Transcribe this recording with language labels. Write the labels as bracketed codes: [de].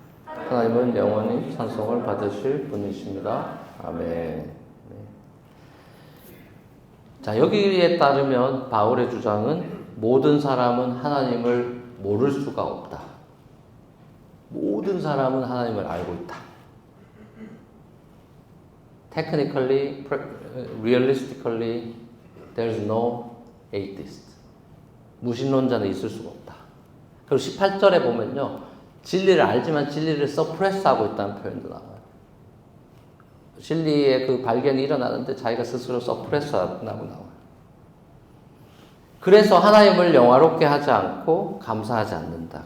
[ko] 하나님은 영원히 찬송을 받으실 분이십니다. 아멘. 자, 여기에 따르면 바울의 주장은 모든 사람은 하나님을 모를 수가 없다. 모든 사람은 하나님을 알고 있다. [en] Technically, realistically, there's no atheist. [ko] 무신론자는 있을 수가 없다. 그리고 18절에 보면요, 진리를 알지만 진리를 서프레스하고 있다는 표현도 나와요. 진리의 그 발견이 일어나는데 자기가 스스로 서프레스하고 나와요. 그래서 하나님을 영화롭게 하지 않고 감사하지 않는다.